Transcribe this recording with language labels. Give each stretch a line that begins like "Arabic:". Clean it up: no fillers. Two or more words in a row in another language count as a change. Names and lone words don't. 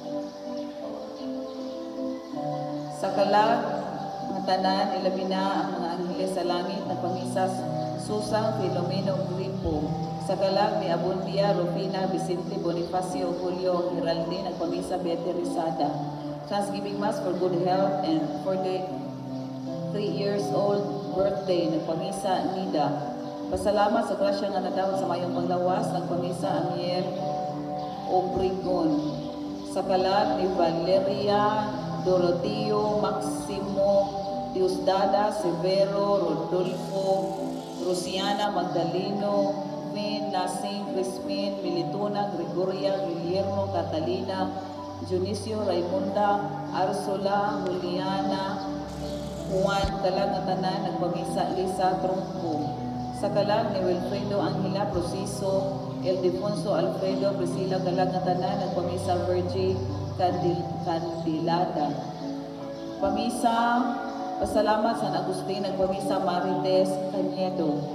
Cebuano: Sa kalag ng tanan, ilabi na ang mga anghel sa langit, nagpamisa Susang Filomeno Gripo. Sa kalag ni Abundia, Rufina, Vicente, Bonifacio, Julio, Geraldine, nagpamisa Betty Rizada.
English: Thanksgiving Mass for good health and for the 3 years old birthday, nagpamisa Nida.
Cebuano: Pasalamat sa grasya nga nadawat sa mayong panglawas, nagpamisa Amiel Obregon. Sa kalag ni Valeria, Doroteo, Maximo, Diosdada, Severo, Rodolfo, Rosiana, Magdaleno, Vin, Nasing, Crispin, Militona, Gregoria, Guillermo, Catalina, Junicio, Raimunda, Arsola, Juliana, Juan, kalag na tanan, nagpamisa Lisa Trumpo. Sa kalag ni Wilfredo Angela Proceso, Ildefonso Alfredo, Priscilla, kalag na tanan, nagpamisa Virgie Candilada. Pamisa, pasalamat San Agustin, nagpamisa Marites Cañedo.